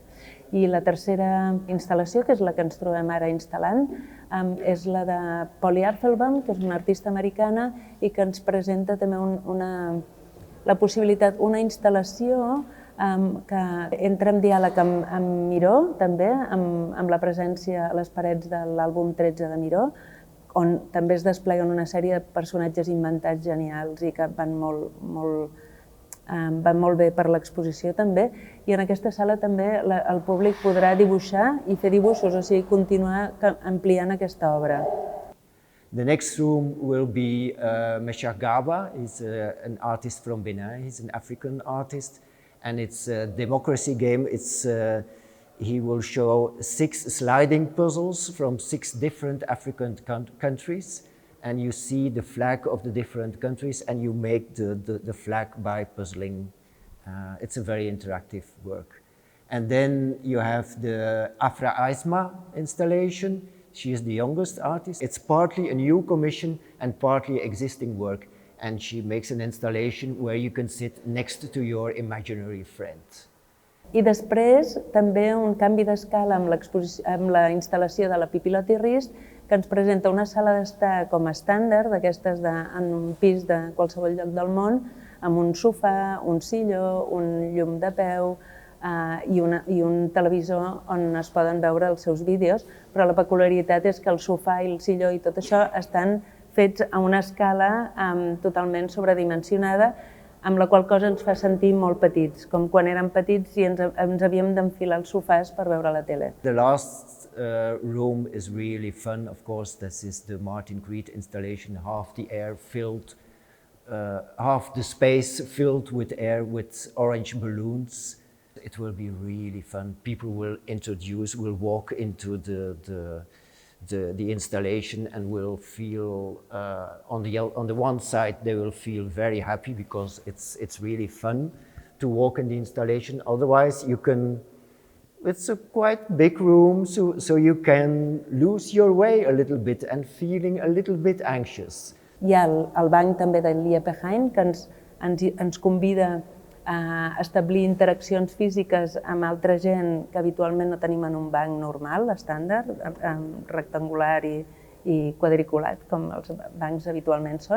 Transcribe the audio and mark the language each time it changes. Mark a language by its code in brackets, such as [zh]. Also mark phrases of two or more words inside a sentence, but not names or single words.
[ca] I la tercera instal·lació, que és la que ens trobem ara instal·lant, és la de Polly Apfelbaum, que és una artista americana i que ens presenta també la possibilitat, una instal·lació que entra en diàleg amb Miró, també, amb la presència a les parets de l'àlbum 13 de Miró, on també es despleguen una sèrie de personatges inventats genials i que van molt bé per l'exposició també. I en aquesta sala també el públic podrà dibuixar i fer dibuixos, o sigui, continuar ampliant aquesta obra. [en] The next room will be Meshach Gaba. He's an artist from Benin. He's an African artist, and it's a democracy game. He will show 6 sliding puzzles from 6 different African countries, and you see the flag of the different countries, and you make the flag by puzzling. It's a very interactive work. And then you have the Afra Aisma installation. She is the youngest artist. It's partly a new commission and partly existing work, and she makes an installation where you can sit next to your imaginary friend. [ca] I després també un canvi d'escala amb la instal·lació de la Pipilotti Rist, que ens presenta una sala d'estar com a estàndard, d'aquestes en un pis de qualsevol lloc del món, amb un sofà, un silló, un llum de peu i un televisor on es poden veure els seus vídeos, però la peculiaritat és que el sofà i el silló i tot això estan fets a una escala totalment sobredimensionada, amb la qual cosa ens fa sentir molt petits, com quan érem petits i ens havíem d'enfilar els sofàs per veure la tele. [en] The last room is really fun, of course. This is the Martin Creed installation, half the space filled with air with orange balloons. It will be really fun. People will walk into the installation and will feel, on the one side, they will feel very happy because it's really fun to walk in the installation. Otherwise, it's a quite big room, so you can lose your way a little bit and feeling a little bit anxious. [ca] Hi ha el banc també de Lia Pehain, que ens convida a establir interaccions físiques amb altra gent que habitualment no tenim en un banc normal, estàndard, rectangular i quadriculat, com els bancs habitualment són.